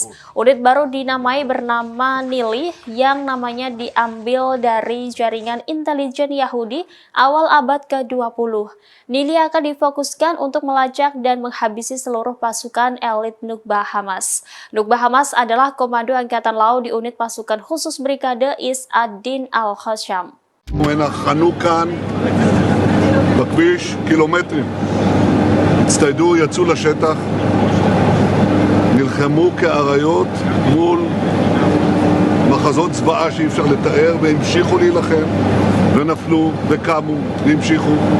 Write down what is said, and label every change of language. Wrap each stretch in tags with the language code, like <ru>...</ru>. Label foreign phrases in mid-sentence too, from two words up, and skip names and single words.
<id>Unit baru dinamai bernama Nili yang namanya diambil dari jaringan intelijen Yahudi awal abad ke-20. Nili akan difokuskan untuk melacak dan menghabisi seluruh pasukan elit Nukbah Hamas. Nukbah Hamas adalah komando angkatan laut di unit pasukan khusus Brigade Is ad-Din al-Hasham.</id> <he>חנו כאן בכביש קילומטרים, הצטיידו, יצאו לשטח, נלחמו כאריות מול מחזות זוועה שאי אפשר לתאר, והמשיכו להילחם ונפלו וקמו והמשיכו.</he>